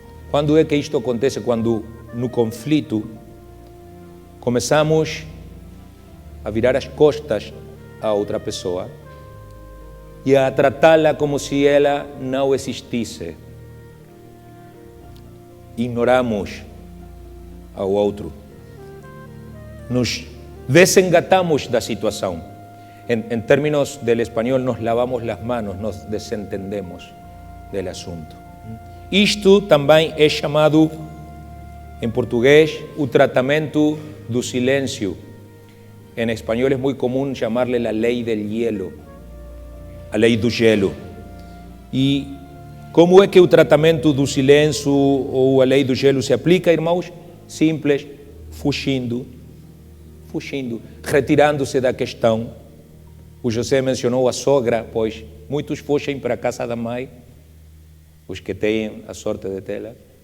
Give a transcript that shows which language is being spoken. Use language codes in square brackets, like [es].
[pt] Quando é que isto acontece? Quando no conflito começamos a virar as costas a outra pessoa e a tratá-la como se ela não existisse. Ignoramos ao outro. Nos desengatamos da situação. [es] En términos del español, nos lavamos las manos, nos desentendemos del asunto. [pt] Isto também é chamado, em português, o tratamento do silêncio. [es] En español es muy común llamarle la ley del hielo, [pt] a lei do gelo. E como é que o tratamento do silêncio ou a lei do gelo se aplica, irmãos? Simples, fugindo, retirando-se da questão, O José mencionou a sogra, pois muitos fogem para a casa da mãe, os que têm a sorte de tê-la.